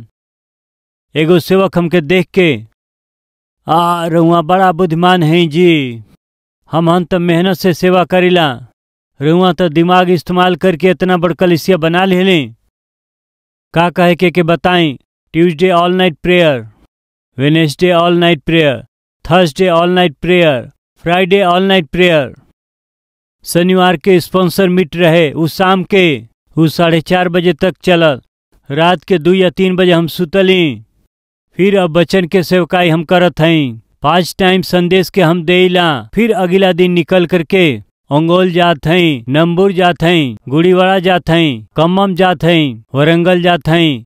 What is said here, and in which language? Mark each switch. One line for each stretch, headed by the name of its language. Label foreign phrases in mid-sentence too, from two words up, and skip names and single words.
Bhojpuri: एगो सेवक हमके देख के, रउआ बड़ा बुद्धिमान है जी, हम तो मेहनत से सेवा करीला, रउआ तो दिमाग इस्तेमाल करके इतना बड़ कलीसिया बना लेली। का कहे के बताई?
English: Tuesday all night prayer, Wednesday all night prayer, Thursday all night prayer, Friday all night prayer.
Bhojpuri: शनिवार के
English: sponsor meet
Bhojpuri: रहे, उस शाम के 4:30 बजे तक चलल। रात के 2 या 3 बजे हम सुतली। फिर अब वचन के सेवकाई हम करत हई। 5 टाइम संदेश के हम देला। फिर अगला दिन निकल करके अंगोल जात हई, नंबूर जात हई, गुड़ीवाड़ा जात हई, कम्मम जात हई, वरंगल जात हई।